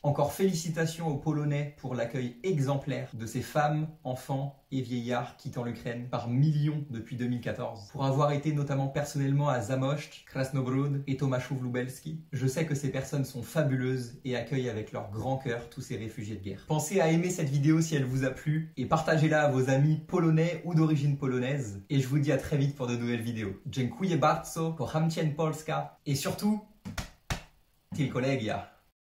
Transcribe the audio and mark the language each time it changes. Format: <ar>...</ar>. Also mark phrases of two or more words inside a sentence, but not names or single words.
<fr>Encore félicitations aux Polonais pour l'accueil exemplaire de ces femmes, enfants et vieillards quittant l'Ukraine par millions depuis 2014, pour avoir été notamment personnellement à Zamość, Krasnobród et Tomaszów-Lubelski. Je sais que ces personnes sont fabuleuses et accueillent avec leur grand cœur tous ces réfugiés de guerre. Pensez à aimer cette vidéo si elle vous a plu et partagez-la à vos amis polonais ou d'origine polonaise. Et je vous dis à très vite pour de nouvelles vidéos.</fr> <pl>Dziękuję bardzo, kocham cię Polska</pl> <fr>et surtout,</fr> <pl>tylko Legia.</pl>